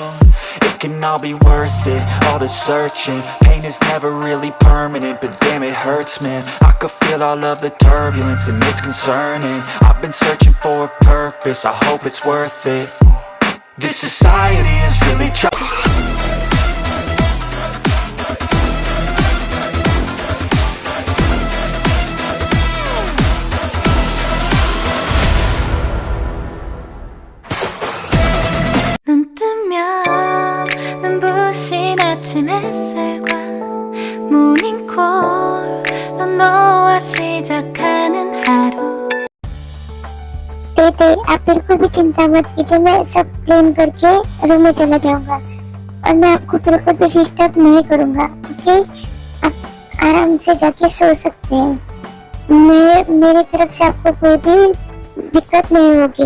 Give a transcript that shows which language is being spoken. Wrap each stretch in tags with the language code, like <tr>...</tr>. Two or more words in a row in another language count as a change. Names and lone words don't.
<en>It can all be worth it, all the searching. Pain is never really permanent, but damn it hurts, man. I could feel all of the turbulence and it's concerning. I've been searching for a purpose, I hope it's worth it. This society is really</en> <ko>눈 뜨면 눈부신 아침 햇살과 모닝콜로 너와 시작하는 하루.</ko> <hi>दीदी आप बिल्कुल भी चिंता मत कीजिए, मैं सब क्लीन करके रूम में चला जाऊंगा और मैं आपको बिल्कुल भी डिस्टर्ब नहीं करूंगा। ओके, आप आराम से जाके सो सकते हैं। मेरी तरफ से आपको कोई भी दिक्कत नहीं होगी।</hi>